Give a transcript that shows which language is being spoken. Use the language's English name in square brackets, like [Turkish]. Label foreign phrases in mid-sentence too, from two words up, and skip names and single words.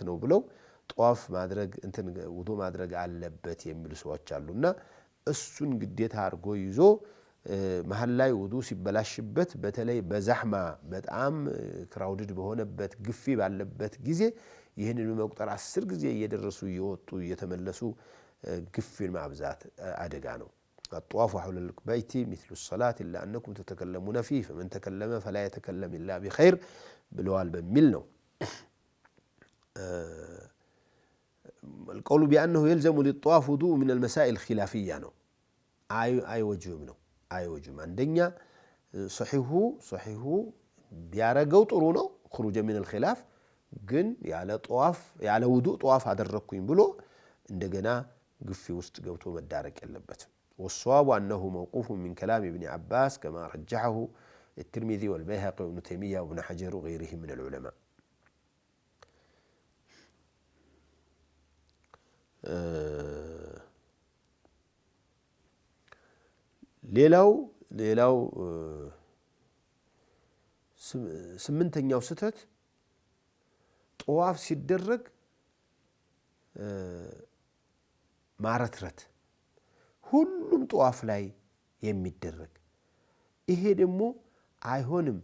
[Amharic] ነው ብለው ጠዋፍ ማድረግ ውዱእ ማድረግ አለበት የሚሉ ሰዎች አሉና እሱን ግዴታ አድርጎ ይዞ መሀል ላይ ውዱእ ሲበላሽበት በተለይ በዛህማ በጣም ክራውድድ በሆነበት ግፊ ባለበት ጊዜ ይህንን መቁጠር 10 ጊዜ እየደረሱ እየወጡ እየተመለሱ ግፊን ማብዛት አደጋ ነው። [Arabic] الطواف حول البيت مثل الصلاة إلا أنكم تتكلمون فيه فمن تكلم فلا يتكلم إلا بخير بالوال بميل [Amharic] ነው። [Arabic] القول بأنه يلزم للطواف وضوء من المسائل الخلافية [Amharic] ነው። አይወጅብም ነው። አይወጅም። አንደኛ [Arabic] صحيحو [Amharic] ቢያረገው ጥሩ ነው [Arabic] خروج من الخلاف [Amharic] ግን ያለ ውዱእ ጠዋፍ አደረኩኝ ብሎ እንደገና ግፊ ውስጥ ገብቶ መዳረቅ የለበትም። [Arabic] والصواب أنه موقوف من كلام ابن عباس كما رجحه الترمذي والبيهقي وابن تيمية وابن حجر وغيرهم من العلماء. [Amharic] ሌላው ስምንተኛው ስህተት ጠዋፍ ሲደረግ ማረትረት ሁሉም ጠዋፍ ላይ የሚደረግ ይሄ ደግሞ አይሆንም።